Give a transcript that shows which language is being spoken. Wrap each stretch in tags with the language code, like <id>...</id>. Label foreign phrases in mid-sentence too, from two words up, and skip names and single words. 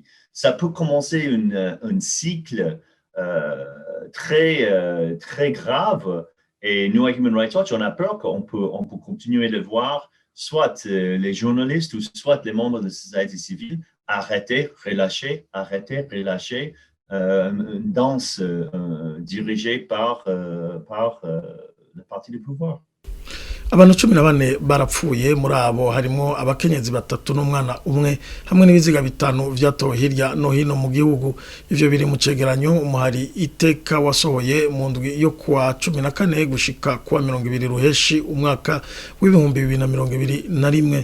<fr>Ça peut commencer un cycle très grave et nous, à Human Rights Watch, on a peur qu'on peut continuer de voir soit les journalistes ou soit les membres de la société civile arrêtés, relâchés, une danse dirigée par le parti du pouvoir.</fr> <rn>Abantu 14 barapfuye muri abo harimo abakenyezi 3 n'umwana umwe hamwe n'ibiziga 5 vyatowe hirya no hino mu gihugu. Ivyo biri mu cegeranyo umuhari iteka wasohoye mu ndwi yo kuwa 14 gushika kuwa 20 ruheshi umwaka w'ibihumbi 2021.</rn>